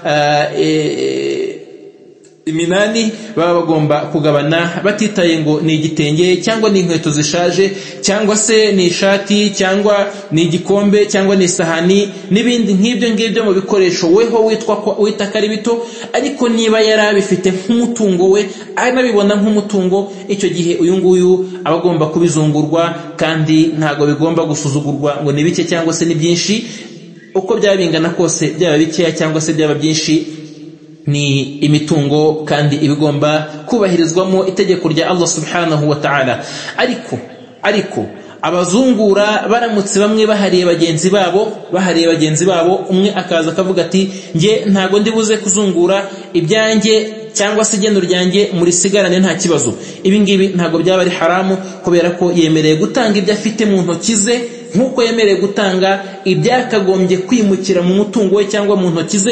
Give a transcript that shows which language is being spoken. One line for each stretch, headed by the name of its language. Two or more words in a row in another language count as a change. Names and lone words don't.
Kinyarwanda: iminani, baba bagomba kugabana batitaye ngo ni igitenge cyangwa ni inkweto zishaje, cyangwa se ni ishati, cyangwa ni igikombe, cyangwa ni isahani n'ibindi nk'ibyo mu bikoresho weho wita ko ari bito, ariko niba yari abifite nk'umutungo we, anabibona nk'umutungo, icyo gihe uyu nguyu aba agomba kubizungurwa, kandi ntago bigomba gusuzugurwa ngo ni bike cyangwa se ni byinshi. Uko byaba bingana kose, byaba bikeya cyangwa se byaba byinshi, ni imitungo kandi ibigomba kubahirizwamo itegeko rya
Arabic: الله سبحانه وتعالى.
Kinyarwanda: Ariko abazungura baramutse bamwe bahariye bagenzi babo, umwe akaza akavuga ati nge ntago ndi buze kuzungura ibyanjye cyangwa se igeno ryanjye muri sigarane nta kibazo, ibi ngibi ntago byaba ari haramu, kubera ko yemereye gutanga ibyo afite mu ntoki ze, nkuko yemereye gutanga ibyakagombye kwimukira mu mutungo we cyangwa mu ntoki ze.